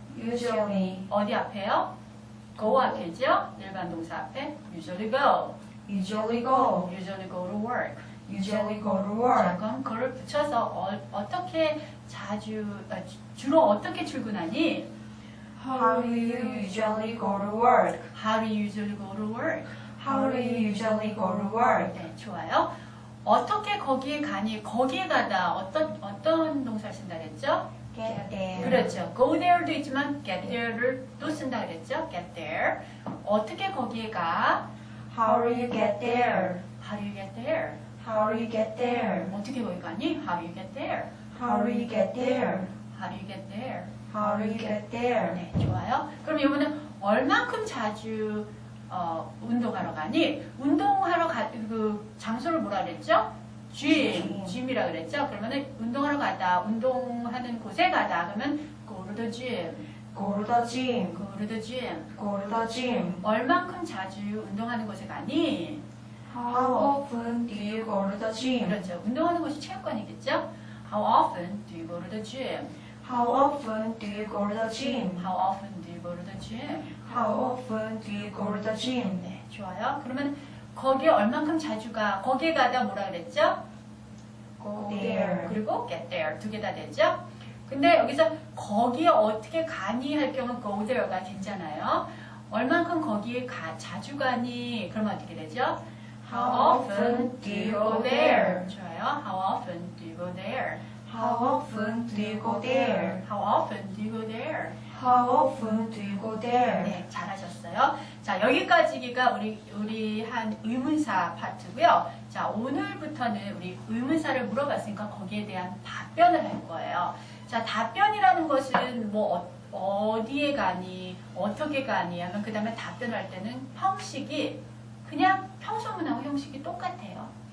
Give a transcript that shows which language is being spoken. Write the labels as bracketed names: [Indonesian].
[English] Usually. [Korean] 어디 앞에요? go 앞에죠? 일반 동사 앞에 [English] usually go. Usually go. usually go to work. Usually go to [Korean] 자, [English] work. [Korean] 그럼 그걸 붙여서 어떻게 자주 주로 어떻게 출근하니? [English] How do you usually go to work? How do you usually go to work? How do you usually go to work? [Korean] 네, 좋아요. 어떻게 거기에 가니? 거기에 가다 어떤 동사를 쓴다 그랬죠? [English] Get there. [Korean] 그렇죠. [English] go there [Korean] 도 있지만 [English] get there [Korean] 를 또 쓴다 그랬죠? [English] get there. [Korean] 어떻게 거기에 가? [English] How do you get there? How do you get there? How do you get there? [Korean] 어떻게 거기 가니? [English] How do you get there? How do you get there? How do you get there? How do you get there? [Korean] 네, 좋아요. 그럼 이번엔 얼만큼 자주 운동하러 가니? 운동하러 그 장소를 뭐라 그랬죠? gym이라 그랬죠? 그러면은 운동하러 가다, 운동하는 곳에 가다. 그러면 [English] go to the gym, Go to the gym. go to the gym. Go to the gym. [Korean] 얼만큼 자주 운동하는 곳에 가니? [English] How often do you go to the gym? [Korean] 그렇죠. 운동하는 곳이 체육관이겠죠? [English] How often do you go to the gym? How often do you go to the gym? How often do you go to the gym? How often do you go to the gym? [Korean] 네, 좋아요. 그러면 거기에 얼만큼 자주 가? 거기에 가다 뭐라 그랬죠? [English] Go there. [Korean] 그리고 [English] get there [Korean] 두 개 다 되죠? 근데 여기서 거기에 어떻게 가니 할 경우는 [English] go there [Korean] 가 괜찮아요. 얼만큼 거기에 자주 가니? 그러면 어떻게 되죠? [English] How often do you go there? [Korean] 좋아요. [English] How often do you go there? How often do you go there? How often do you go there? How often do you go there? [Korean] 네, 잘하셨어요. 자, 여기까지가 우리 한 의문사 파트고요. 자, 오늘부터는 우리 의문사를 물어봤으니까 거기에 대한 답변을 할 거예요. 자, 답변이라는 것은 뭐 어디에 가니, 어떻게 가니 하면 그 다음에 답변을 할 때는 형식이 그냥 평소문하고 형식이 똑같아요.